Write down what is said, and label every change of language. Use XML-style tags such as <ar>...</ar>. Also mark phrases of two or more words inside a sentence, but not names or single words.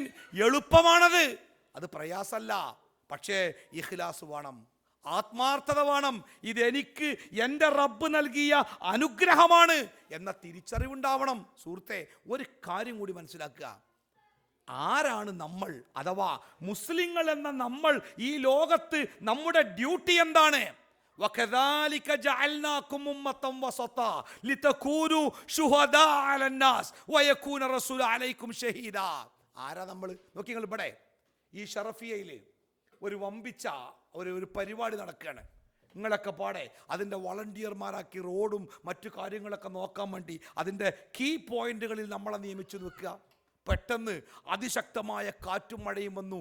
<ml>എളുപ്പമാണത്, അത് പ്രയാസമല്ല. പക്ഷേ ഇഖ്ലാസ് വേണം, ആത്മാർത്ഥത വേണം. ഇതെനിക്ക് എൻ്റെ റബ്ബ് നൽകിയ അനുഗ്രഹമാണ് എന്ന തിരിച്ചറിവുണ്ടാവണം. സുഹൃത്തെ, ഒരു കാര്യം കൂടി മനസ്സിലാക്കുക. ആരാണ് നമ്മൾ, അഥവാ മുസ്ലിങ്ങൾ എന്ന നമ്മൾ? ഈ ലോകത്ത് നമ്മുടെ ഡ്യൂട്ടി എന്താണ്?</ml> <ar>وَكَذَلِكَ جَعَلْنَاكُمْ أُمَّةً وَسَطًا لِتَكُونُوا شُهَدَاءَ عَلَى النَّاسِ وَيَكُونَ الرَّسُولُ عَلَيْكُمْ شَهِيدًا.</ar> <ml>ആരാ നമ്മൾ? നോക്കി നിങ്ങൾ, ഇവിടെ ഈ ഷറഫിയയിൽ ഒരു വമ്പിച്ച ഒരു പരിപാടി നടക്കുകയാണ്. നിങ്ങളൊക്കെ പാടെ അതിൻ്റെ വളണ്ടിയർമാരാക്കി റോഡും മറ്റു കാര്യങ്ങളൊക്കെ നോക്കാൻ വേണ്ടി അതിൻ്റെ</ml> <en>key points</en> <ml>നമ്മളെ നിയമിച്ചു നിൽക്കുക. പെട്ടെന്ന് അതിശക്തമായ കാറ്റും മഴയും വന്നു.</ml>